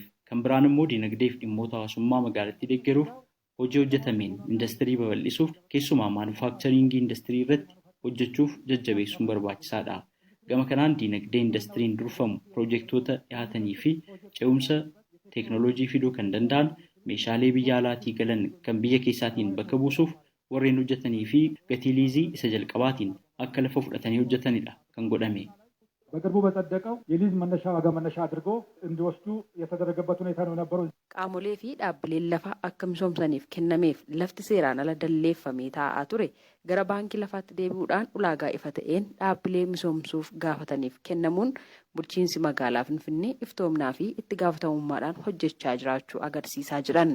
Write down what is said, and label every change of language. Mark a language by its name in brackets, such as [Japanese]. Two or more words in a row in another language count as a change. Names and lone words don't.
[Oromo] Kan biraan immoo dinagdee fi dhimmoota hawaasummaa magaalattii deeggaruuf hojii hojjetameen industirii babal'isuuf keessumaa maanufaakcharingii industirii irratti hojjechuuf jajjabeessuun barbaachisaadha. Gama kanaan diinagdee indastiriin durfamu piroojeektoota dhiyaatanii fi ce'umsa teeknooloojii fiduu kan danda'an meeshaalee biyya alaatii galan kan biyya keessaatiin bakka buusuuf warreen hojjetanii fi gatii liizii isa jalqabaatiin akka lafa fudhatanii hojjetanidha kan godhame. [Amharic] በቅርቡ በጸደቀው የሊዝ መነሻ ዋጋ መነሻ አድርጎ እንዲወስዱ የተደረገበት ሁኔታ ነው የነበረው። [Oromo] Qaamolee fi dhaabbileen lafa akka misoomsaniif kennameef lafti seeraan ala dalleeffamee taa'aa ture gara baankii lafaatti deebi'uudhaan ulaagaa ifa ta'een dhaabbilee misoomsuuf gaafataniif kennamuun bulchiinsi magaalaa Finfinnee iftoomnaa fi itti gaafatamummaadhaan hojjechaa jiraachuu agarsiisaa jiran.